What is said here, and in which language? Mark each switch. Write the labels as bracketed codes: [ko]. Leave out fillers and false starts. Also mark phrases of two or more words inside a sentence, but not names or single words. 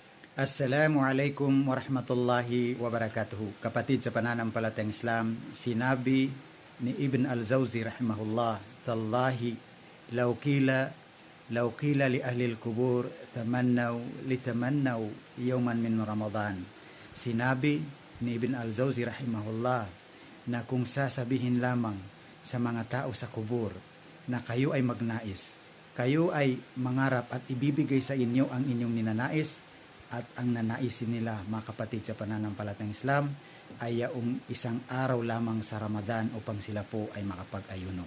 [ar] السلام عليكم ورحمة الله وبركاته. [tl] Kapatid sa pananampalatayang Islam, sinabi ni Ibn al-Jawzi rahimahullah, [ar] "تالله لو قيل لأهل القبور تمنوا يوما من رمضان." [tl] Sinabi ni Ibn al-Jawzi rahimahullah na kung sasabihin lamang sa mga tao sa kubur na kayo ay magnais, kayo ay mangarap at ibibigay sa inyo ang inyong ninanais, at ang nanaisin nila, mga kapatid sa pananampalatayang Islam, ay yaong isang araw lamang sa Ramadan upang sila po ay makapag-ayuno.